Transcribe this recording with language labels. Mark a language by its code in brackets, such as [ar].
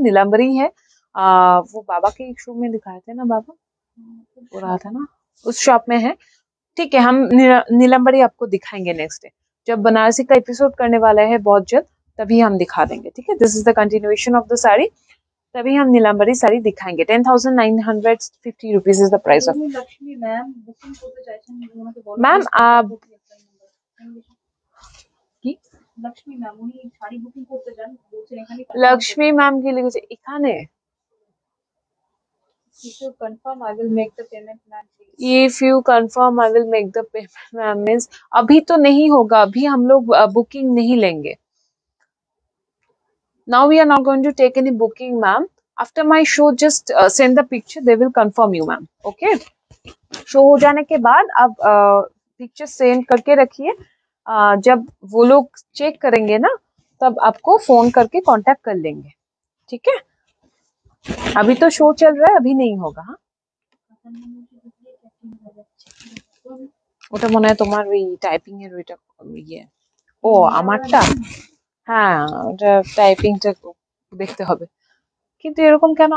[hi] नीलाम्बरी है, वो बाबा के एक शो में दिखाए थे ना, बाबा वो रहा था ना, उस शॉप में है, ठीक है? हम नीलाम्बरी आपको दिखाएंगे नेक्स्ट डे, जब बनारसी का एपिसोड करने वाला है बहुत जल्द, तभी हम दिखा देंगे, ठीक है? [en] this is the continuation of the sari, [hi] तभी हम नीलाम्बरी साड़ी दिखाएंगे। [en] 10,950 rupees is the price of. [bn] Lakshmi ma'am booking করতে চাইছেন, ওনাকে বলো मैम কি লক্ষ্মী ম্যাম উনি শাড়ি বুকিং করতে চান, বলছেন এখানে [hi] लक्ष्मी मैम के लिए [bn] এখানে [en] If you confirm, I will make the payment, ma'am. Please. If you confirm, I will make the payment, ma'am. [hi] Means अभी तो नहीं होगा, अभी हम लोग बुकिंग नहीं लेंगे। [en] Now we are not going to take any booking, ma'am. After my show, just send the picture. They will confirm you, ma'am. Okay? [hi] Show हो जाने के बाद आप पिक्चर सेंड करके रखिए। जब वो लोग चेक करेंगे ना, तब आपको फोन करके कांटेक्ट कर लेंगे, ठीक है? अभी तो शो चल रहा है, अभी नहीं होगा। [bn] हाँ, ওটা মনে হয় তোমার ওই টাইপিং এর ওইটা ইয়ে। ও আমারটা, হ্যাঁ ওটা টাইপিংটা দেখতে হবে, কিন্তু এরকম কেন?